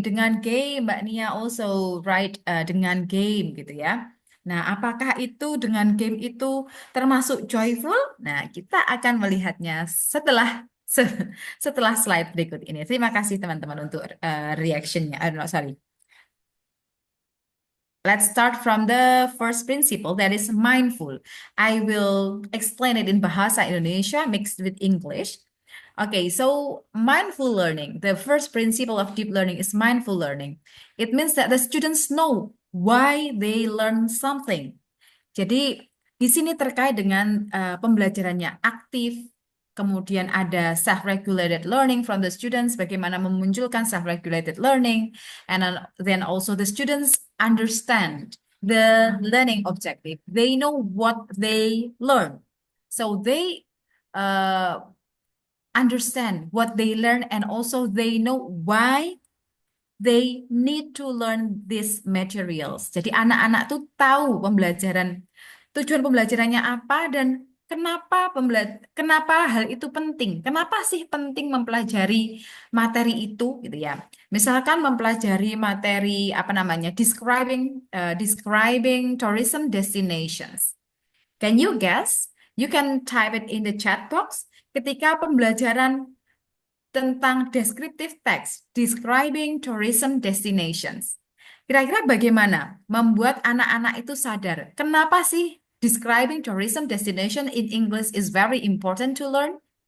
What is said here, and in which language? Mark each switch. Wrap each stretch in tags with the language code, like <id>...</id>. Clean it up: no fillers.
<id>Dengan game, Mbak Nia</id> <en>also right</en> <id>dengan game gitu ya. Nah, apakah itu dengan game itu termasuk joyful? Nah, kita akan melihatnya setelah slide berikut ini. Terima kasih teman-teman untuk reaction-nya.</id> <en>Sorry. Let's start from the first principle, that is mindful. I will explain it in Bahasa Indonesia mixed with English. Okay, so mindful learning, the first principle of deep learning is mindful learning. It means that the students know why they learn something.</en> <id>Jadi di sini terkait dengan pembelajarannya aktif, kemudian ada</id> <en>self-regulated learning from the students,</en> <id>bagaimana memunculkan self-regulated learning,</id> <en>and then also the students understand the learning objective. They know what they learn. So they understand what they learn and also they know why they need to learn these materials.</en> <id>Jadi anak-anak tuh tahu tujuan pembelajarannya apa dan kenapa hal itu penting. Kenapa sih penting mempelajari materi itu gitu ya. Misalkan mempelajari materi apa namanya describing tourism destinations.</id> <en>Can you guess? You can type it in the chat box.</en> <id>Ketika pembelajaran tentang</id> <en>descriptive text, describing tourism destinations.</en> <id>Kira-kira bagaimana membuat anak-anak itu sadar? Kenapa sih</id> <en>describing tourism destination in English is very important to learn?</en>